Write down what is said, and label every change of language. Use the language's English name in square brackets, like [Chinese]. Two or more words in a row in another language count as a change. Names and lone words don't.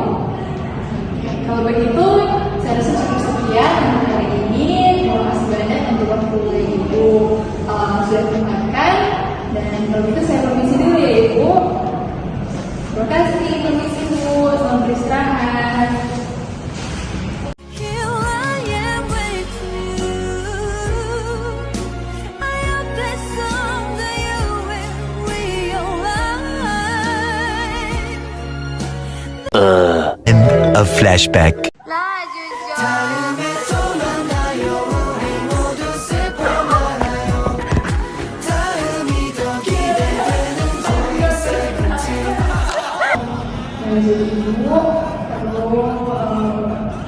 [Indonesian] Oke, kalau begitu saya rasa cukup sekian untuk hari ini. Terima kasih banyak untuk waktu Ibu sudah tempatkan, dan kalau gitu saya permisi dulu ya Ibu. Terima kasih, permisi Bu, selamat beristirahat. [English] Here I am with you. I hope that someday you will realize. End of flashback. [Korean] 다음에 또 만나요. 우리 모두 슬퍼 말아요. 다음이 더 기대되는 Boy Seventeen. [Indonesian] Jadi Ibu perlu